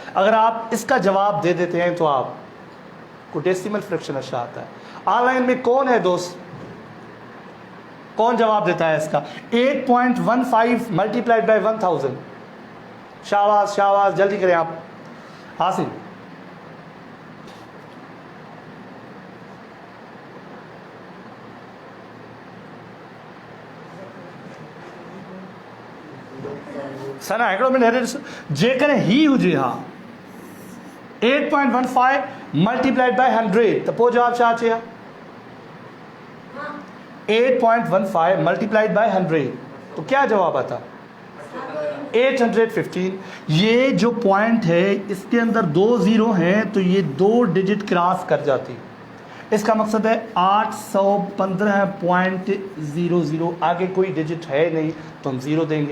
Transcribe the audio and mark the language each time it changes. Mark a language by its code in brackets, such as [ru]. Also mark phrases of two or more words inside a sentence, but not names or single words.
[hi] अगर आप इसका जवाब दे देते हैं तो आपको [en] decimal fraction [hi] अच्छा आता है। ऑनलाइन में कौन है दोस्त, कौन जवाब देता है इसका? [en] 8.15 multiplied by 1000। [hi] शाबाश शाबाश, जल्दी करें आप। [sd] हासिल सना हिकिड़ो मिनट हेॾे ॾिसो, जेकॾहिं ही हुजे हा 8.15 [en] multiplied by [sd] 100 तो पोइ जवाब छा अचे हा? [hi] 8.15 [en] multiplied by [hi] 100 तो क्या जवाब आता? 815, ये जो पॉइंट है इसके अंदर 2 जीरो हैं तो ये 2 [en] digit cross [hi] कर जाती है। इसका मकसद है 815.00, आगे कोई डिजिट है नहीं तो हम ज़ीरो देंगे।